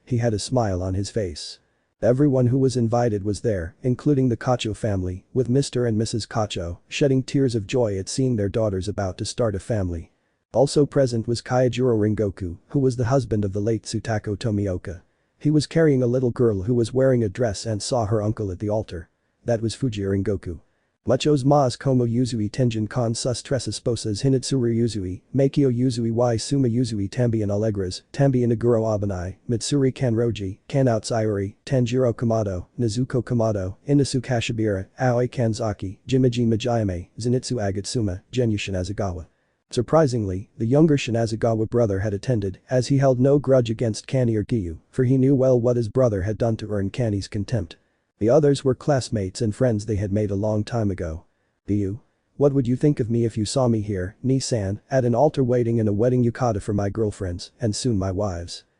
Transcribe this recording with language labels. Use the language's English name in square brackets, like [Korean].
[English] He had a smile on his face. Everyone who was invited was there, including the Kocho family, with Mr. and Mrs. Kocho shedding tears of joy at seeing their daughters about to start a family. Also present was Kaijiro Ringoku, who was the husband of the late Tsutako Tomioka. He was carrying a little girl who was wearing a dress and saw her uncle at the altar. That was Fuji Ringoku. [Spanish] Muchos más como Yuzui Tenjin con sus tres esposas Hinatsuru Yuzui, Makio Yuzui y Suma Yuzui También Alegres, También Iguro Obanai, Mitsuri Kanroji, Kanouts Sayori, Tanjiro Kamado, Nezuko Kamado, Inosuke Hashibira, Aoi Kanzaki, Jimiji Majayame, Zenitsu Agatsuma, Genyu Shinazagawa. [English] Surprisingly, the younger Shinazagawa brother had attended, as he held no grudge against Kani or Giyu, for he knew well what his brother had done to earn Kani's contempt. The others were classmates and friends they had made a long time ago. Giyu? What would you think of me if you saw me here, Ni-san, at an altar waiting in a wedding yukata for my girlfriends, and soon my wives?